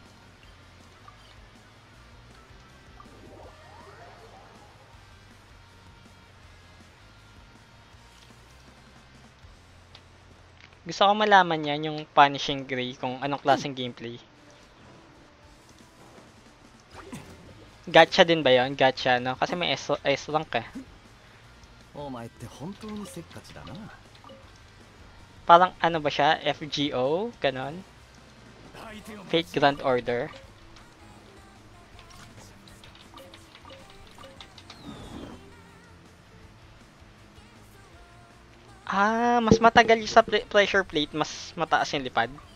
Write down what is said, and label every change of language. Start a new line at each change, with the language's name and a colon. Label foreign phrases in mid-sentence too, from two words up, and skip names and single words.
Filipino: Gusto ko malaman yan, yung Punishing Gray, kung anong klaseng gameplay. Gacha din ba yun? Gacha, no? Kasi may S rank eh.
Japanese: お前って本当にせっかちだな。
Filipino: Parang ano ba siya? FGO? Ganon? Fate Grand Order? Mas matagal yung sa
English: pressure plate,
Filipino: mas mataas yung lipad.